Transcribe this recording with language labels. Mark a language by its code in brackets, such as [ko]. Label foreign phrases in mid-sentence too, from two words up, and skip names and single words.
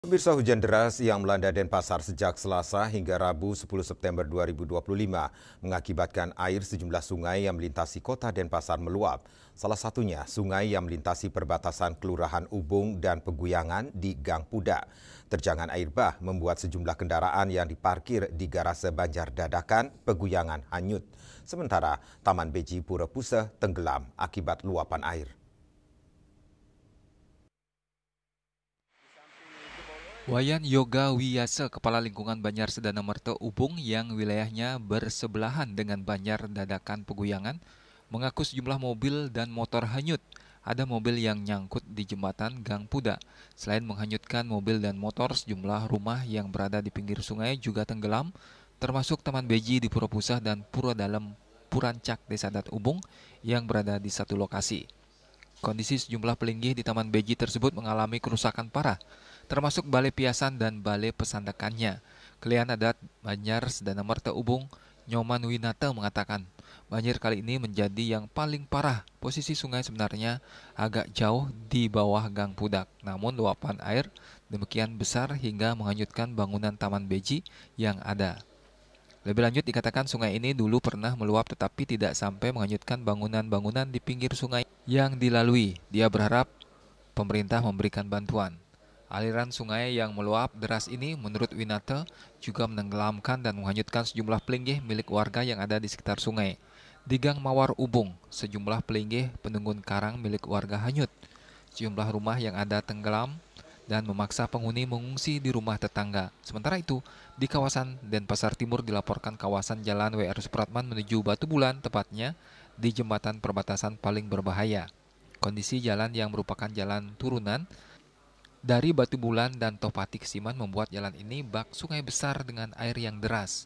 [id] Pemirsa, hujan deras yang melanda Denpasar sejak Selasa hingga Rabu 10 September 2025 mengakibatkan air sejumlah sungai yang melintasi kota Denpasar meluap. Salah satunya sungai yang melintasi perbatasan Kelurahan Ubung dan Peguyangan di Gang Pudak. Terjangan air bah membuat sejumlah kendaraan yang diparkir di garase Banjar Dadakan, Peguyangan hanyut. Sementara Taman Beji Pura Puseh tenggelam akibat luapan air. Wayan Yoga Wiyase, Kepala Lingkungan Banjar Sedana Merte Ubung yang wilayahnya bersebelahan dengan Banjar Dadakan Peguyangan, mengaku sejumlah mobil dan motor hanyut. Ada mobil yang nyangkut di jembatan Gang Pudak. Selain menghanyutkan mobil dan motor, sejumlah rumah yang berada di pinggir sungai juga tenggelam, termasuk Taman Beji di Pura Puseh dan Pura Dalam Purancak Desa Adat Ubung yang berada di satu lokasi. Kondisi sejumlah pelinggih di Taman Beji tersebut mengalami kerusakan parah, termasuk balai piasan dan balai pesandakannya. Kelian Adat Banjar Sedana Merte Ubung, Nyoman Winata mengatakan, banjir kali ini menjadi yang paling parah. Posisi sungai sebenarnya agak jauh di bawah Gang Pudak, namun luapan air demikian besar hingga menghanyutkan bangunan Taman Beji yang ada. Lebih lanjut dikatakan sungai ini dulu pernah meluap tetapi tidak sampai menghanyutkan bangunan-bangunan di pinggir sungai yang dilalui. Dia berharap pemerintah memberikan bantuan. Aliran sungai yang meluap deras ini menurut Winata juga menenggelamkan dan menghanyutkan sejumlah pelinggih milik warga yang ada di sekitar sungai. Di Gang Mawar Ubung, sejumlah pelinggih penunggun karang milik warga hanyut. Sejumlah rumah yang ada tenggelam dan memaksa penghuni mengungsi di rumah tetangga. Sementara itu, di kawasan Denpasar Timur dilaporkan kawasan Jalan W.R. Supratman menuju Batu Bulan, tepatnya di jembatan perbatasan paling berbahaya. Kondisi jalan yang merupakan jalan turunan dari Batu Bulan dan Topati Kesiman membuat jalan ini bak sungai besar dengan air yang deras.